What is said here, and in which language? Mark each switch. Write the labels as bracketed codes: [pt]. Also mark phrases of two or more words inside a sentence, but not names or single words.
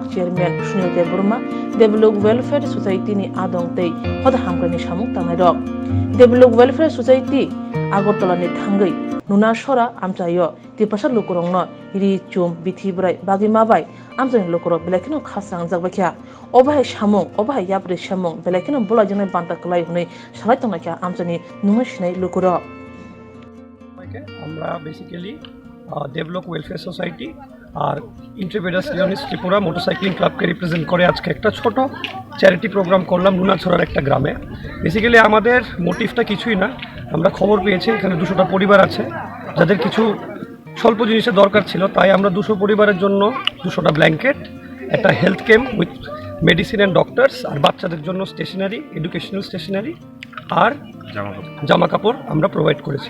[trp] chairman Sunil Deburma develop welfare society ni adong tei hoda hamgrani samung tangairok develop welfare society Agartala ni thangai nuna sora amchayo tipasa lukurongno ri chum bithibrai bagi mabai amchani lukurok belakino khasang jagbakya obahai samung obahai yapre samung belakino bolajene banta klai hunai salai tongakya amchani nunga shinai lukurok [bn] আমরা বেসিক্যালি ডেভেলপ ওয়েলফেয়ার সোসাইটি আর ইন্টারপ্রেনার্স লিওনিস ত্রিপুরা মোটরসাইক্লিং ক্লাবকে রিপ্রেজেন্ট করে আজকে একটা ছোট [en] charity program [bn] করলাম নুনাছড়ার একটা গ্রামে। বেসিক্যালি আমাদের মোটিভটা কিছুই না, আমরা খবর পেয়েছি এখানে 200টা পরিবার আছে যাদের কিছু স্বল্প জিনিসের দরকার ছিল, তাই আমরা 200 পরিবারের জন্য 200টা ব্ল্যাঙ্কেট, একটা [en] health camp with medicine and doctors, [bn] আর বাচ্চাদের জন্য স্টেশনারি, [en] educational stationery [bn] আর জামা কাপড় আমরা প্রোভাইড করেছি।